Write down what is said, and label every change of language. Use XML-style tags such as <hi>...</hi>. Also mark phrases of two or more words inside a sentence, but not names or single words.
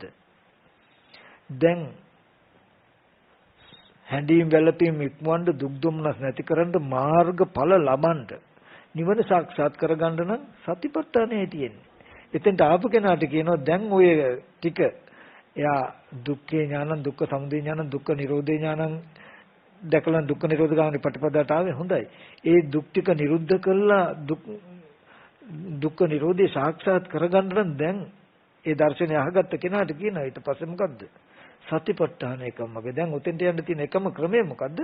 <si>දැන් හැඬීම් වැළපීම් ඉක්මවන්න දුක් දුම්නස් නැති කරන්න මාර්ගඵල ලබන්න නිවන සාක්ෂාත් කරගන්න නම් සතිපට්ඨානය තියෙන්නේ. එතෙන්ට ආපු කෙනාට කියනවා දැන් ඔය ටික එයා</si> <pi>දුක්ඛේ ඥානං දුක්ඛ සමුදය ඥානං දුක්ඛ නිරෝධේ ඥානං</pi> <si>දැකලා</si> <pi>දුක්ඛ නිරෝධ ගාමිනී</pi> <si>ප්‍රතිපදාට ආවේ හොඳයි. ඒ දුක් ටික නිරුද්ධ කළා</si> <pi>දුක්ඛ නිරෝධේ</pi> <si>සාක්ෂාත් කරගන්න නම් දැන් ඒ දර්ශනය අහගත්ත කෙනාට කියනවා ඊට පස්සේ මොකද්ද? සතිපට්ඨාන එකමගේ. දැන් උතෙන්ට යන්න තියෙන එකම ක්‍රමය මොකද්ද?</si>